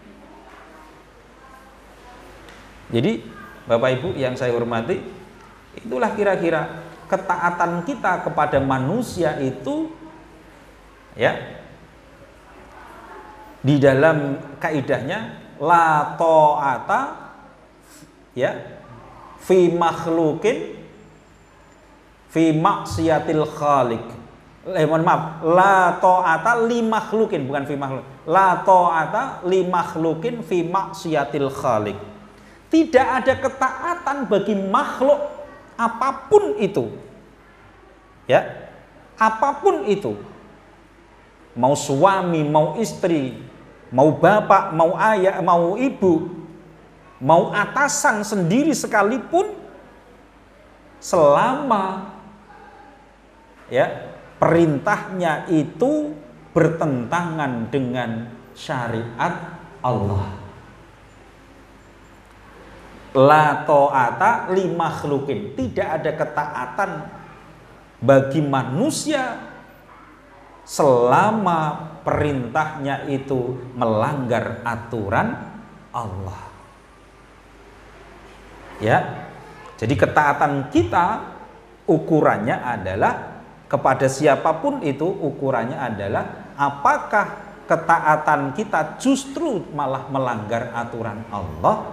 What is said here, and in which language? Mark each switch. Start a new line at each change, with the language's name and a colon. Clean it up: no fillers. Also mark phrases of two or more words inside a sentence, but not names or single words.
Indonesian: Jadi Bapak Ibu yang saya hormati, itulah kira-kira ketaatan kita kepada manusia itu, ya, di dalam kaidahnya
Arabic: لا طاعة,
Indonesian: ya,
Arabic: في مخلوق في معصية الخالق.
Indonesian: Mohon maaf,
Arabic: لا طاعة لمخلوق, bukan في مخلوق. لا طاعة لمخلوق في معصية الخالق.
Indonesian: Tidak ada ketaatan bagi makhluk apapun itu. Ya. Apapun itu. Mau suami, mau istri, mau bapak, mau ayah, mau ibu, mau atasan sendiri sekalipun, selama, ya, perintahnya itu bertentangan dengan syariat Allah.
Arabic: لا طاعة لمخلوق.
Indonesian: Tidak ada ketaatan bagi manusia selama perintahnya itu melanggar aturan Allah. Ya. Jadi ketaatan kita ukurannya adalah kepada siapapun itu, ukurannya adalah apakah ketaatan kita justru malah melanggar aturan Allah.